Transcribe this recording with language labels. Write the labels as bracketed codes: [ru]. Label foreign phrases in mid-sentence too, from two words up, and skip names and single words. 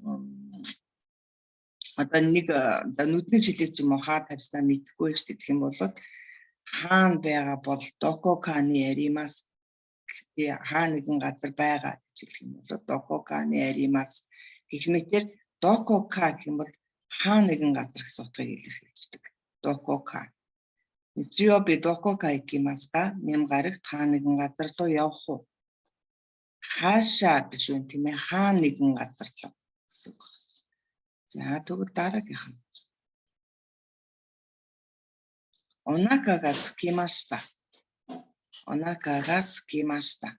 [mn] Одоо нэг нүдний шилээ ч юм уу хаа тавьснаа мэдэхгүй шүү дээ. Тэгэх юм бол хаана байгаа бол [ja] どこかにあります. [mn] Хаа нэгэн газар байгаа гэж хэлэх юм бол [ja] どこかにあります. [mn] Гэх мэтэр [ja] どこか [mn] гэх юм бол хаа нэгэн газар гэсэн утгыг илэрхийлждэг. [ja] どこか. 日曜日どこか行きますか? [mn] Нэм гарагт хаа нэгэн газар руу явах уу? Хаашаа биш үү тийм ээ, хаа нэгэн газар руу гэсэн үг. За тэгвэл дараагийнх нь. [ja] お腹が空きました. お腹が空きました.